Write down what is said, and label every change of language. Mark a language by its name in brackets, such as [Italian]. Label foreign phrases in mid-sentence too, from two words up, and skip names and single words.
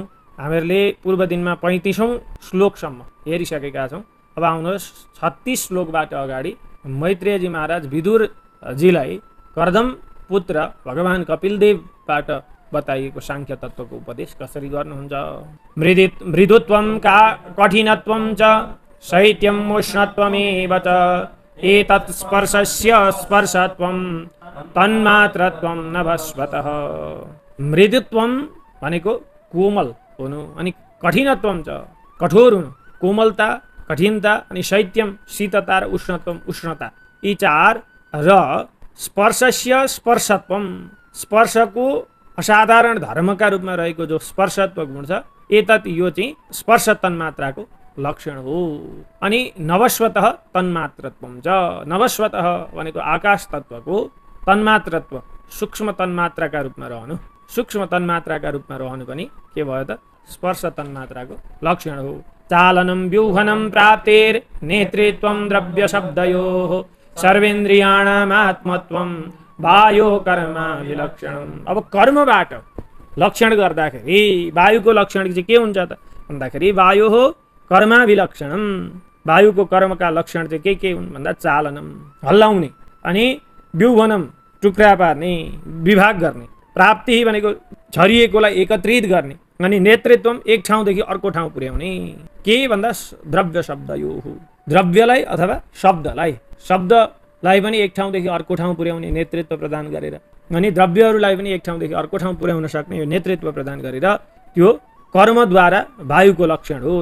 [Nepali] हामीहरूले पूर्व दिनमा 35औं श्लोकसम्म हेरिसकेका छौँ। अब आउनुहोस् 36 श्लोकबाट अगाडि मैत्रेयजी महाराज विदुरजीलाई कर्दम पुत्र भगवान कपिलदेवबाट बताइएको सांख्य तत्त्वको उपदेश कसरी गर्नुहुन्छ। [Sanskrit] मृदुत्वं कठिनत्वं च शैत्यम् उष्णत्वमेव च एतत् स्पर्शस्य स्पर्शत्वं तन्मात्रत्वं नभस्वतः। [Nepali] मृदुत्वं भनेको कोमल हुनु, अनि [Sanskrit] कठिनत्वं च [Nepali] कठोर हुनु, कोमलता, कठिनता, अनि शैत्यम शीतता र उष्णत्वम उष्णता, यी चार र [Sanskrit] स्पर्शस्य स्पर्शत्वम, [Nepali] स्पर्शको असाधारण धर्मका रूपमा रहेको जो स्पर्शत्व गुण छ, एतत् यो चाहिँ स्पर्श तन्मात्राको लक्षण हो। अनि [Sanskrit] नवस्वतः तन्मात्रत्वम च, [Nepali] नवस्वतः भनेको आकाश तत्त्वको तन्मात्रत्व सूक्ष्म तन्मात्राका रूपमा रहनु, सूक्ष्म तन्मात्राका रूपमा रहनु पनि के भयो त स्पर्श तन्मात्राको लक्षण हो। [Sanskrit] चालनं व्यूहनं प्राप्तेर नेतृत्वं द्रव्य शब्दयोः सर्वेन्द्रियाणाम् आत्मत्वं वायो कर्म विलक्षणम्। [Nepali] अब कर्मबाट लक्षण गर्दाखेरि वायुको लक्षण चाहिँ के हुन्छ त भन्दाखेरि [Sanskrit] वायोः कर्माभिलक्षणम्, [Nepali] वायुको कर्मका लक्षण चाहिँ के हुन् भन्दा चालनम हल्लाउने, अनि व्यूहनम टुक्रा पार्ने, विभाग गर्ने, प्राप्ति भनेको छरिएकोलाई एकत्रित गर्ने, अनि नेतृत्वम एक ठाउँदेखि अर्को ठाउँ पुर्याउने के भन्दा द्रव्य शब्द यो हो द्रव्यलाई अथवा शब्दलाई पनि एक ठाउँदेखि अर्को ठाउँ पुर्याउने नेतृत्व प्रदान गरेर अनि द्रव्यहरूलाई पनि एक ठाउँदेखि अर्को ठाउँ पुर्याउन सक्ने यो नेतृत्व प्रदान गरेर त्यो कर्मद्वारा वायुको लक्षण हो।